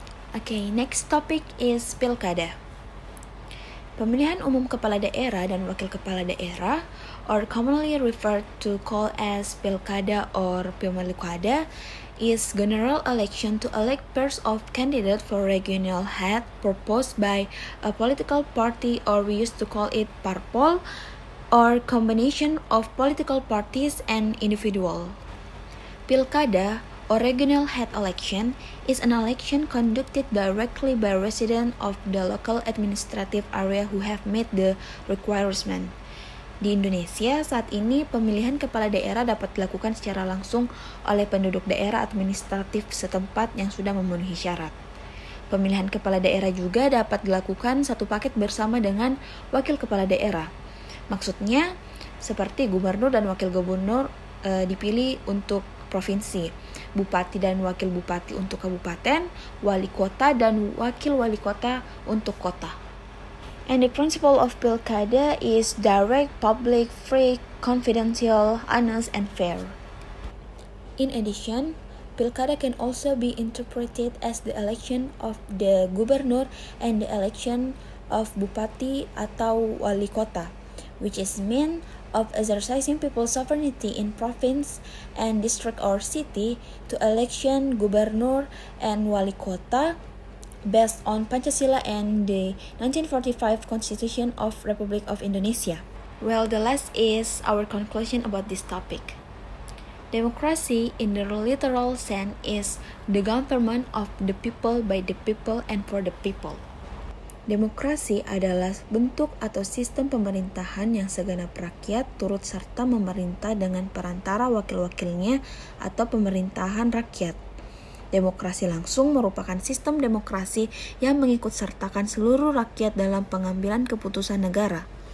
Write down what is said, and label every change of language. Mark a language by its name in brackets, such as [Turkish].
[English] Okay, next topic is Pilkada. [Indonesian] Pemilihan umum kepala daerah [English] dan wakil kepala daerah, or commonly referred to call as pilkada or pemilikada, is general election to elect pairs of candidates for regional head proposed by a political party, or we used to call it parpol, or combination of political parties and individual. Pilkada or regional head election is an election conducted directly by residents of the local administrative area who have met the requirement. [Indonesian] Di Indonesia, saat ini pemilihan kepala daerah dapat dilakukan secara langsung oleh penduduk daerah administratif setempat yang sudah memenuhi syarat. Pemilihan kepala daerah juga dapat dilakukan satu paket bersama dengan wakil kepala daerah. Maksudnya, seperti gubernur dan wakil gubernur dipilih untuk provinsi, bupati dan wakil bupati untuk kabupaten, wali kota dan wakil wali kota untuk kota. [English] And the principle of pilkada is direct, public, free, confidential, honest, and fair. In addition, pilkada can also be interpreted as the election of the gubernur and the election of bupati atau wali kota, which is mean of exercising people's sovereignty in province and district or city to election gubernur and wali kota based on Pancasila and the 1945 Constitution of Republic of Indonesia. Well, the last is our conclusion about this topic. Democracy in the literal sense is the government of the people, by the people, and for the people. [Indonesian] Demokrasi adalah bentuk atau sistem pemerintahan yang segenap rakyat turut serta memerintah dengan perantara wakil-wakilnya atau pemerintahan rakyat. Demokrasi langsung merupakan sistem demokrasi yang mengikut sertakan seluruh rakyat dalam pengambilan keputusan negara.